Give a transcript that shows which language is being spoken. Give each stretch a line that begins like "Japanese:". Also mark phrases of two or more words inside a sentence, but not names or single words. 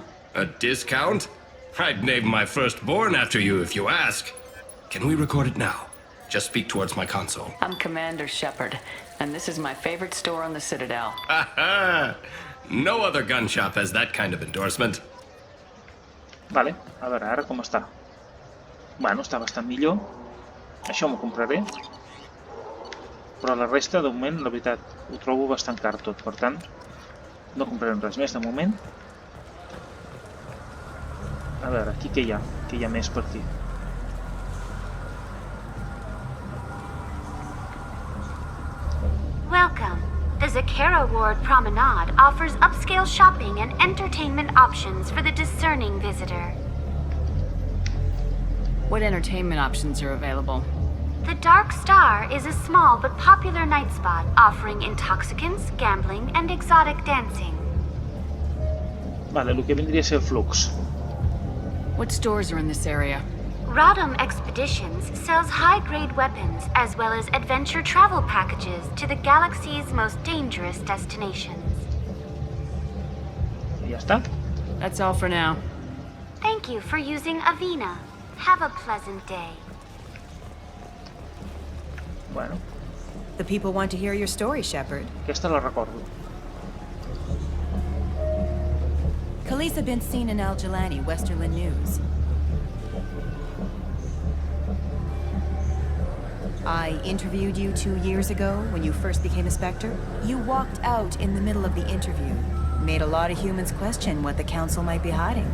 English: A discount? I'd name my firstborn after you if you ask. Can we record it now? Just speak towards my console. I'm Commander Shepard, and this is my favorite store on the Citadel. Ha! No other gun shop has that kind of endorsement.
Catalan: Vale, a veure, ara com està? Bueno, està bastant millor. Això m'ho compraré. Però la resta, de moment, la veritat, ho trobo bastant car tot. Per tant, no comprarem res més de moment. A veure, aquí què hi ha? Què hi ha més per aquí?
English: Welcome. The Zakara Ward Promenade offers upscale shopping and entertainment options for the discerning visitor. What entertainment options are available? The Dark Star is a small but popular night spot offering intoxicants, gambling, and exotic dancing.
Catalan: Vale, el que vindria a ser el flux.
English: What stores are in this area? Rodham Expeditions sells high-grade weapons as well as adventure travel packages to the galaxy's most dangerous destinations.
Catalan: I ja està.
English: That's all for now. Thank you for using Avina. Have a pleasant day.
Catalan: Bueno.
English: The people want to hear your story, Shepard.
Catalan: Aquesta la recordo.
English: Khaleesa been seen in Al-Jalani, Westerland News. I interviewed you 2 years ago when you first became a Spectre. You walked out in the middle of the interview. Made a lot of humans question what the Council might be hiding.